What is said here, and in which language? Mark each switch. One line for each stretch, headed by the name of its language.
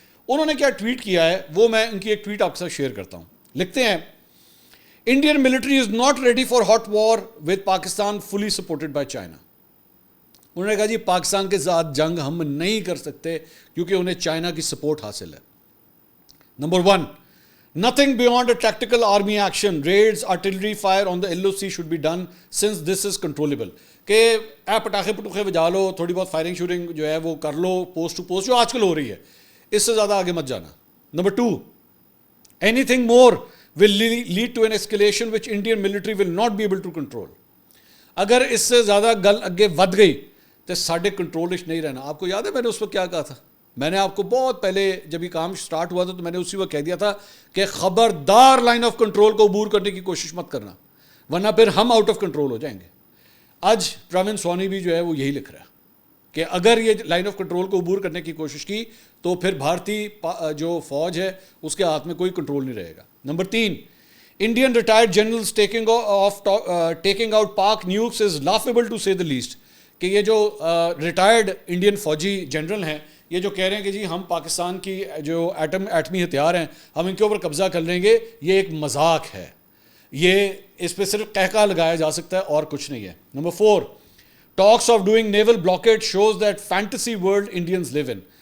Urdu: انہوں نے کیا ٹویٹ کیا ہے وہ میں ان کی ایک ٹویٹ آپ کے ساتھ شیئر کرتا ہوں. لکھتے ہیں
English: Indian military is not ready for hot war with Pakistan fully supported by China.
Urdu: انہوں نے کہا جی پاکستان کے ساتھ جنگ ہم نہیں کر سکتے کیونکہ انہیں چائنا کی سپورٹ حاصل ہے.
English: Number 1, nothing beyond a tactical army action, raids, artillery fire on the LOC should be done since this is controllable.
Urdu: کہ اے پٹاخے پٹوخے بجا لو, تھوڑی بہت فائرنگ شوٹنگ جو ہے وہ کر لو پوسٹ ٹو پوسٹ جو آج کل ہو رہی ہے, اس سے زیادہ آگے مت جانا.
English: Number 2, anything more will lead to an escalation which Indian military will not be able to control.
Punjabi: اگر اس سے زیادہ گل اگے ود گئی تو ساڑھے کنٹرول نہیں رہنا.
Urdu: آپ کو یاد ہے میں نے اس وقت کیا کہا تھا؟ میں نے آپ کو بہت پہلے جب یہ کام سٹارٹ ہوا تھا تو میں نے اسی وقت کہہ دیا تھا کہ خبردار لائن آف کنٹرول کو عبور کرنے کی کوشش مت کرنا ورنہ پھر ہم آؤٹ آف کنٹرول ہو جائیں گے. آج پروین سوانی بھی جو ہے وہ یہی لکھ رہا ہے کہ اگر یہ لائن آف کنٹرول کو عبور کرنے کی کوشش کی تو پھر بھارتی جو فوج ہے اس کے ہاتھ میں کوئی کنٹرول نہیں رہے گا. Number 3,
English: Indian retired generals taking out Pak nukes is laughable to say the least.
Urdu: کہ یہ جو ریٹائرڈ انڈین فوجی جنرل ہیں یہ جو کہہ رہے ہیں کہ جی ہم پاکستان کی جو ایٹمی ہتھیار ہیں ہم ان کے اوپر قبضہ کر لیں گے, یہ ایک مذاق ہے. یہ اس پہ صرف قہقہ لگایا جا سکتا ہے اور کچھ نہیں ہے.
English: Number 4, talks of doing naval blockage shows that fantasy world Indians live in.